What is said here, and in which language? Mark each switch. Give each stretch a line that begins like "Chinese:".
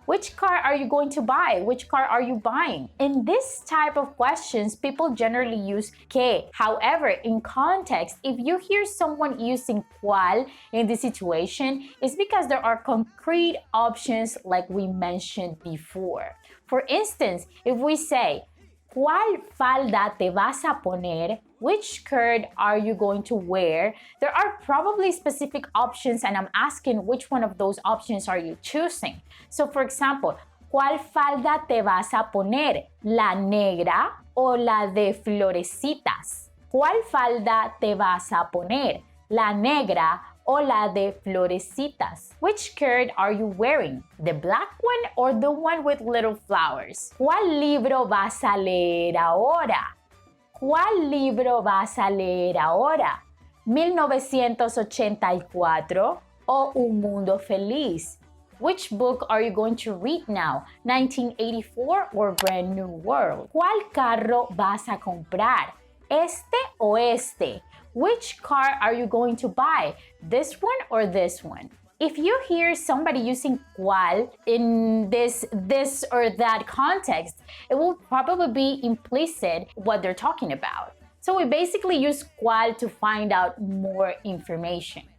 English: Which car are you going to buy? Which car are you buying? In this type of questions, people generally use que. However, in context, if you hear someone using cuál in this situation, it's because there are concrete options like we mentioned before. For instance, if we say,
Spanish: ¿Cuál falda te vas a poner?
English: Which skirt are you going to wear? There are probably specific options and I'm asking which one of those options are you choosing. So for example,
Spanish: ¿cuál falda te vas a poner? ¿La negra o la de florecitas? ¿Cuál falda te vas a poner? ¿La negra o la de florecitas?
English: Which skirt are you wearing? The black one or the one with little flowers?
Spanish: ¿Cuál libro vas a leer ahora? ¿Cuál libro vas a leer ahora? ¿1984 o Un Mundo Feliz?
English: Which book are you going to read now? 1984 or Brand New World?
Spanish: ¿Cuál carro vas a comprar? ¿Este o este?
English: Which car are you going to buy? This one or this one? If you hear somebody using cuál in this or that context, it will probably be implicit what they're talking about. So we basically use cuál to find out more information.